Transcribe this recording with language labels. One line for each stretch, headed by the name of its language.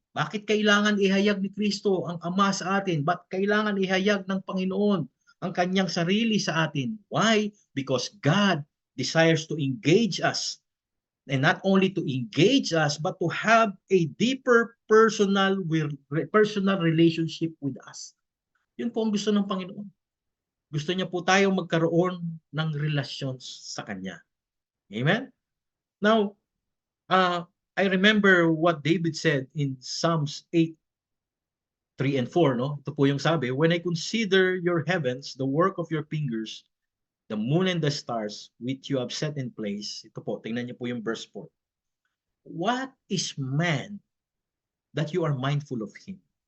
Filipino: Bakit kailangan ihayag ni Kristo ang Ama sa atin? Bakit kailangan ihayag ng Panginoon ang Kanyang sarili sa atin?
English: Why? Because God desires to engage us. And not only to engage us, but to have a deeper personal relationship with us.
Filipino: Yun po ang gusto ng Panginoon. Gusto niya po tayong magkaroon ng relasyon sa Kanya. Amen?
English: Now, I remember what David said in Psalms 8:3 and 4. No?
Filipino: Ito po yung sabi,
English: when I consider your heavens, the work of your fingers, the moon and the stars which you have set in place.
Filipino: Ito po, tingnan niyo po yung
English: verse 4. What is man that you are mindful of him?